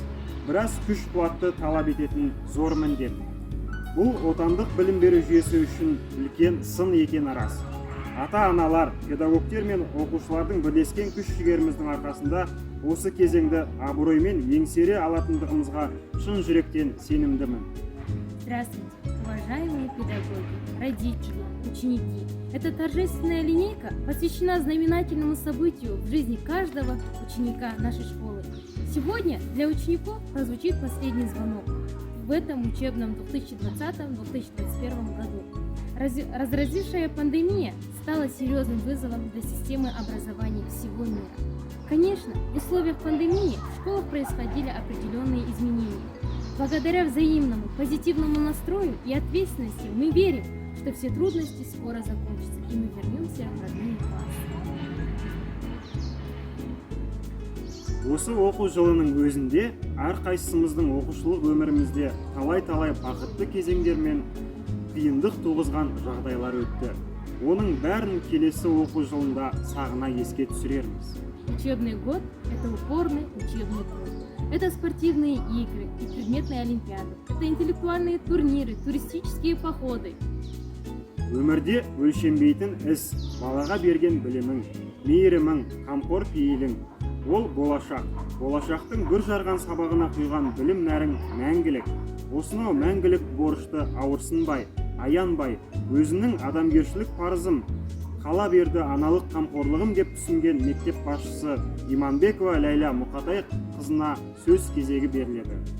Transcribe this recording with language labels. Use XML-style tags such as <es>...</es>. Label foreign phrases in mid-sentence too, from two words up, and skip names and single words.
<kk>Біраз күш қуатты талап ететін зор міндет. Бұл отандық білім беру жүйесі үшін үлкен сын екені рас. Ата-аналар, педагогтер мен оқушылардың бірлескен күш-жігеріміздің арқасында осы кезеңді абыроймен еңсере алатындығымызға шын жүректен сенімдімін.</kk> <ru>Здравствуйте, уважаемые педагоги, родители, ученики. Эта торжественная линейка посвящена знаменательному событию в жизни каждого ученика нашей школы. Сегодня для учеников прозвучит последний звонок в этом учебном 2020-2021 году. Разразившая пандемия стала серьезным вызовом для системы образования всего мира. Конечно, в условиях пандемии в школах происходили определенные изменения. Благодаря взаимному позитивному настрою и ответственности мы верим, что все трудности скоро закончатся, и мы вернемся в родные классы.</ru> <kk>Осы оқу жылының өзінде әрқайсымыздың оқушылық өмірімізде талай-талай бақытты кезеңдер мен қиындық туғызған жағдайлар өтті. Оның бәрін келесі оқу жылында сағына еске түсірерміз.</kk> <ru>Учебный год – это упорный учебный труд. Это спортивные игры и предметные олимпиады. Это интеллектуальные турниры, туристические походы.</ru> <kk>Өмірде өлшенбейтін іс, балаға берген білімің, мейірімің, қамқор пейілің. Ол болашақ. Болашақтың бүр жарған сабағына құйған білім нәрің мәңгілік. Осынау мәңгілік борышты ауырсынбай, аянбай, өзінің адамгершілік парызым, қала берді аналық қамқорлығым деп түсінген мектеп басшысы Иманбекова Ләйла Мұқатай қызына сөз кезегі беріледі.</kk>